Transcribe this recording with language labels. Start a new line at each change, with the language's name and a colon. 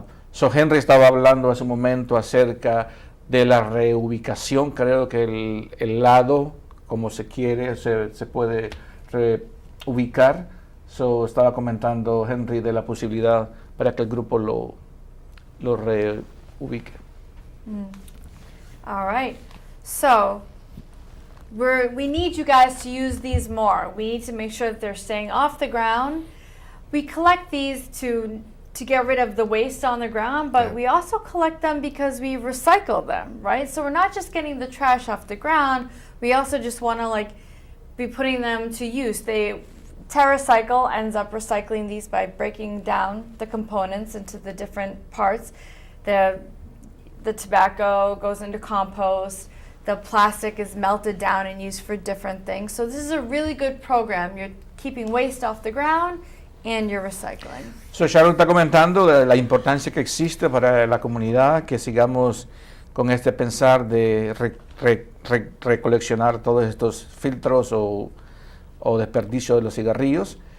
Spanish: So Henry estaba hablando hace un momento acerca de la reubicación. Creo que el lado, como se quiere, se puede reubicar. So, estaba comentando Henry de la posibilidad para que el grupo lo reubique.
English: All right. So we need you guys to use these more. We need to make sure that they're staying off the ground. We collect these to get rid of the waste on the ground, but we also collect them because we recycle them, right? So we're not just getting the trash off the ground. We also just want to be putting them to use. TerraCycle ends up recycling these by breaking down the components into the different parts. The tobacco goes into compost. The plastic is melted down and used for different things. So this is a really good program. You're keeping waste off the ground and you're recycling.
Spanish: So Sharon está comentando de la importancia que existe para la comunidad que sigamos con este pensar de recoleccionar todos estos filtros o desperdicio de los cigarrillos.